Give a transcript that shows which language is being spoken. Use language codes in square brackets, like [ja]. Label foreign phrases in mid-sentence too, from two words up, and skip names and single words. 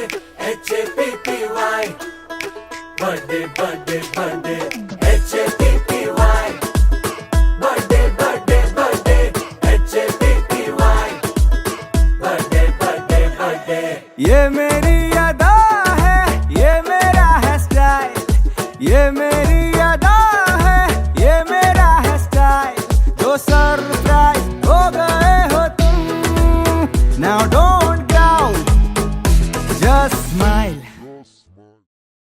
[en] H-A-P-P-Y Birthday, birthday, birthday H-A-P-P-Y Birthday, birthday, birthday H-A-P-P-Y Birthday, birthday, birthday. [hi] ये मेरी अदा है, ये मेरा है स्टाइल. ये मेरी अदा है, ये मेरा है स्टाइल. जो सरप्राइज हो गए हो तुम. [en] Now don't doubt, just smile.